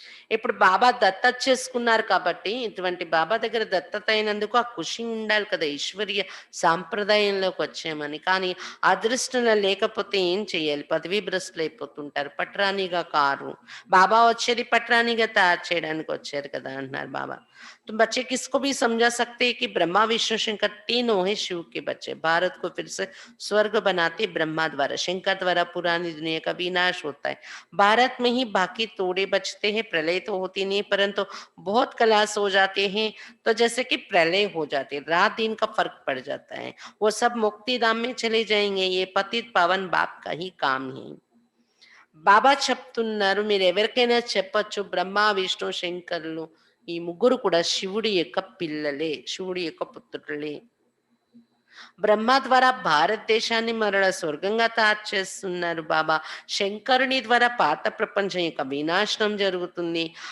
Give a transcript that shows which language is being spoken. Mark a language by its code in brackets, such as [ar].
[te] ఇప్పుడు బాబా దత్తత చేసుకున్నారు కాబట్టి, ఇటువంటి బాబా దగ్గర దత్తత అయినందుకు ఆ ఖుషి ఉండాలి కదా, ఈశ్వరీయ సాంప్రదాయంలోకి వచ్చామని. కానీ అదృష్టంలో లేకపోతే ఏం చేయాలి? పదవీ భ్రష్టులు అయిపోతుంటారు. పట్రానిగా కారు. బాబా వచ్చేది పట్రానిగా తయారు చేయడానికి వచ్చారు కదా అంటున్నారు బాబా. [hi] तुम बच्चे किसको भी समझा सकते हैं कि ब्रह्मा विष्णु शंकर तीनों है शिव के बच्चे. भारत को फिर से स्वर्ग बनाते ब्रह्मा द्वारा, शंकर द्वारा पुरानी दुनिया का विनाश होता है. भारत में ही बाकी तोड़े बचते हैं. प्रलय तो होती नहीं, परंतु बहुत कलाश हो जाते हैं, तो जैसे कि प्रलय हो जाते, रात दिन का फर्क पड़ जाता है. वो सब मुक्ति धाम में चले जाएंगे. ये पतित पावन बाप का ही काम है. [te] బాబా చెప్తున్నారు, మీరు ఎవరికైనా చెప్పొచ్చు బ్రహ్మ విష్ణు శంకరులు ఈ ముగ్గురు కూడా శివుడి యొక్క పిల్లలే, శివుడి యొక్క పుత్రులే. బ్రహ్మ ద్వారా భారతదేశాన్ని మరల స్వర్గంగా తయారు చేస్తున్నారు బాబా. శంకరుని ద్వారా పాత ప్రపంచం యొక్క వినాశనం జరుగుతుంది.